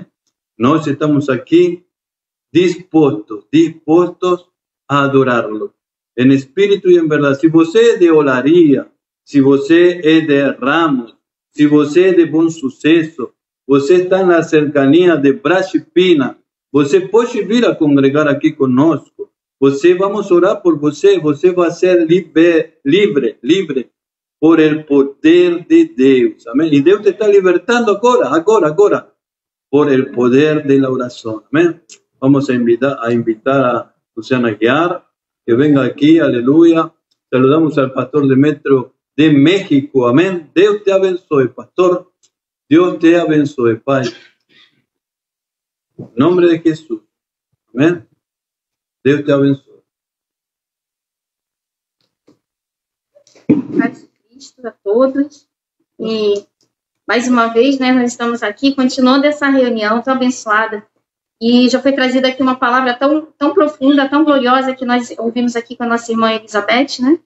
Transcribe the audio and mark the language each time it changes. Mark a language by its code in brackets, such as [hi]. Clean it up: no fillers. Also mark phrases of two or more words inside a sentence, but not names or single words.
[es] Nós estamos aquí dispuestos a adorarlo en espíritu y en verdad. Si você es de olaria, si você es de Ramos, si você es de Bom Sucesso, você está en la cercanía de Brasipina, [pt] você pode vir a congregar [es] aquí conosco. [pt] Você, [es] vamos a orar por [pt] você, você vai ser livre [es] por el poder de [pt] Deus. Amém? E Deus te está libertando agora, [es] por el poder de la oración. Amén. Vamos a invitar a Luciana Guiar, que venga aquí, aleluya. Saludamos al pastor Demetrio de México. Amén. Dios te abençoe, pastor. Dios te abençoe, Pai. En nombre de Jesús. Amén. [pt] Deus te abençoe. Paz de Cristo a todos. E mais uma vez, né, nós estamos aqui continuando essa reunião tão abençoada. E já foi trazida aqui uma palavra tão profunda, tão gloriosa, que nós ouvimos aqui com a nossa irmã Elizabeth, né?